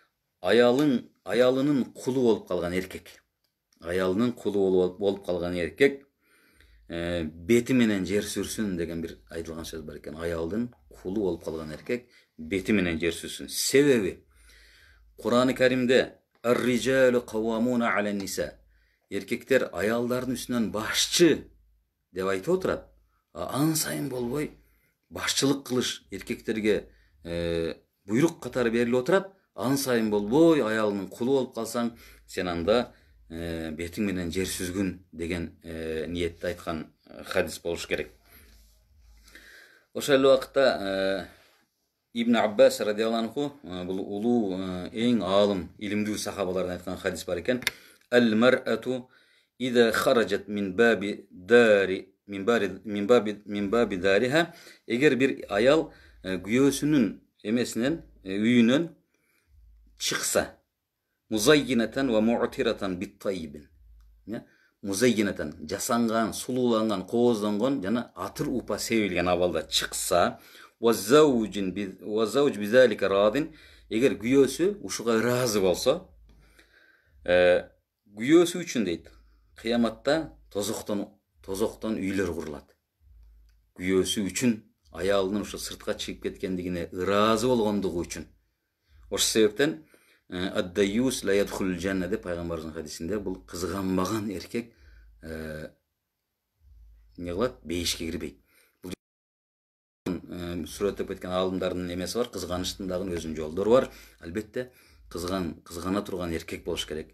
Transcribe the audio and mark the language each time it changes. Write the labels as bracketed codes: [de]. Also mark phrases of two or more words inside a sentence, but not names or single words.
[ky] Аялынын кулу болуп калган эркек. Аялынын кулу болуп калган эркек бети менен жер сүрсүн деген бир айтылган сөз бар экен. Аялдын кулу болуп калган эркек бети менен жер сүрсүн. Себеби Кур'ан-ы Каримде [ar] الرجال قوامون على النساء. [ky] Эркектер аялдардын үстүнөн башчы деп айтып отурат. Ан сайын болбой башчылык кылыш эркектерге буйрук катары берилип отурат. Ан сайын болбой аялынын кулу болуп калсаң, сен анда бетиң менен жер сүзгүн деген ниетте айткан хадис болуш керек. Ошол эле убакытта Ибн Аббас [ar] رضي الله عنه [ky] бул улуу эң аалым, илимдүү сахабалардан айткан хадис бар экен: [ar] «المرأة إذا خرجت من باب دارها». [ky] Эгер бир аял күйөөсүнүн эмесинен, үйүнөн чыкса, [ar] مزينة و معطرة بالطيب. [ky] Музаййинатан жасанган, сулууланган, кооздонгон жана атыр упа себилген абалда чыкса, [ar] وَالزَّوْجُ بِذَلِكَ رَاضٍ. [ky] Эгер күйөөсү ушуга ыраазы болсо, күйөөсү үчүн дейт, кыяматта тозоктон үйлөр курулат. Күйөөсү үчүн, аялынын ушу сыртка чыгып кеткендигине ыраазы болгондугу үчүн. Ошол себептен [ar] الديوث لا يدخل الجنة [ky] деп пайгамбардын хадисинде бул кызганбаган эркек эмне кылат? Бейишке кирбейт. Сүрөттөп кеткен аалымдардын эмеси бар, кызганычтын дагы өзүнүн жолдору бар. Албетте кызгана турган эркек болуш керек.